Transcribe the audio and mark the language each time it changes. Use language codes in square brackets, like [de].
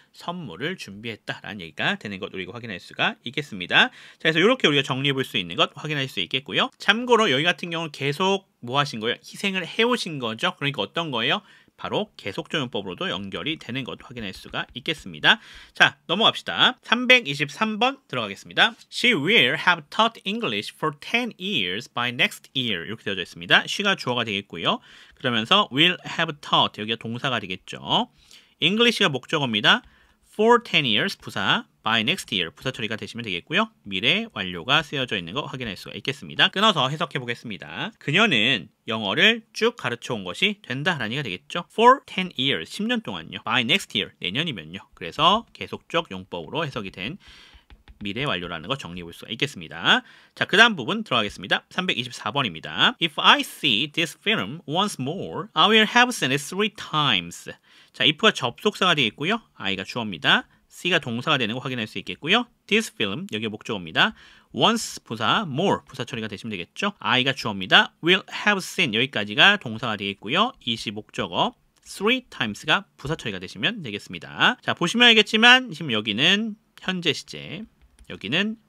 [ko] 선물을 준비했다라는 얘기가 되는 것 우리가 확인할 수가 있겠습니다. 자, 그래서 이렇게 우리가 정리해 볼 수 있는 것 확인할 수 있겠고요. 참고로 여기 같은 경우는 계속 뭐 하신 거예요? 희생을 해오신 거죠. 그러니까 어떤 거예요? 바로 계속조용법으로도 연결이 되는 것 확인할 수가 있겠습니다. 자, 넘어갑시다. 323번 들어가겠습니다. [en] She will have taught English for 10 years by next year. [ko] 이렇게 되어져 있습니다. she가 주어가 되겠고요. 그러면서 [en] will have taught [ko] 여기가 동사가 되겠죠. English가 목적어입니다. [en] for 10 years [ko] 부사, [en] by next year [ko] 부사 처리가 되시면 되겠고요. 미래 완료가 쓰여져 있는 거 확인할 수가 있겠습니다. 끊어서 해석해 보겠습니다. 그녀는 영어를 쭉 가르쳐 온 것이 된다라는 얘기가 되겠죠. [en] For 10 years, [ko] 10년 동안요. [en] By next year, [ko] 내년이면요. 그래서 계속적 용법으로 해석이 된 미래 완료라는 거 정리해 볼 수가 있겠습니다. 자, 그 다음 부분 들어가겠습니다. 324번입니다. [en] If I see this film once more, I will have seen it 3 times. [ko] 자, if가 접속사가 되겠고요. I가 주어입니다. C가 동사가 되는 거 확인할 수 있겠고요. [en] This film, [ko] 여기 목적어입니다. Once 부사, more 부사 처리가 되시면 되겠죠. I가 주어입니다. [en] Will have seen [ko] 여기까지가 동사가 되겠고요. it이 목적어, 3 times가 부사 처리가 되시면 되겠습니다. 자, 보시면 알겠지만 지금 여기는 현재 시제, 여기는